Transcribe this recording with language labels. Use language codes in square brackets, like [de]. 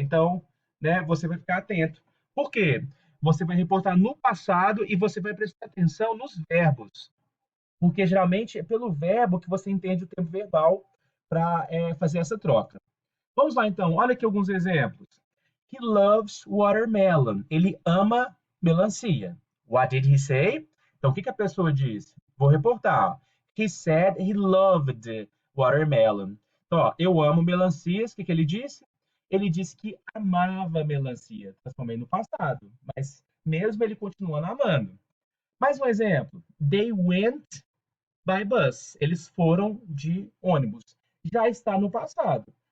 [pt] Então, né, você vai ficar atento. Por quê? Você vai reportar no passado e você vai prestar atenção nos verbos, porque geralmente é pelo verbo que você entende o tempo verbal para fazer essa troca. Vamos lá então, olha aqui alguns exemplos. [en] He loves watermelon. [pt] Ele ama melancia. [en] What did he say? [pt] Então, o que a pessoa disse? Vou reportar. [en] He said he loved watermelon. [pt] Então, ó, eu amo melancias. O que ele disse? Ele disse que amava melancia. Transformei no passado. Mas mesmo ele continuando amando. Mais um exemplo. [en] They went by bus. [pt] Eles foram de ônibus. Já está no passado.